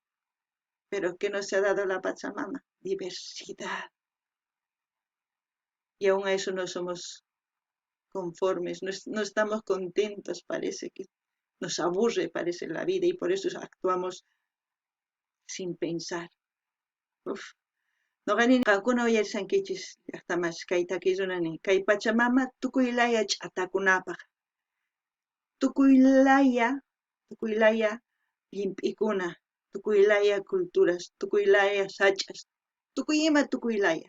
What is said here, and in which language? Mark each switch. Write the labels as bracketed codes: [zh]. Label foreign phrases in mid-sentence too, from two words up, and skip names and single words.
[es] Pero ¿qué nos ha dado la Pachamama? Diversidad. Y aún a eso no somos conformes, no estamos contentos, parece que nos aburre, parece la vida, y por eso actuamos sin pensar. Uf. [qu] Noqanini qaqkuna uyarisankichis llaqtamash kay takirunani, kay Pachamama tukuylaya ch'atakunapaq, tukuylaya llimp'ikuna, tukuylaya culturas, tukuylaya sach'as, tukuylaya.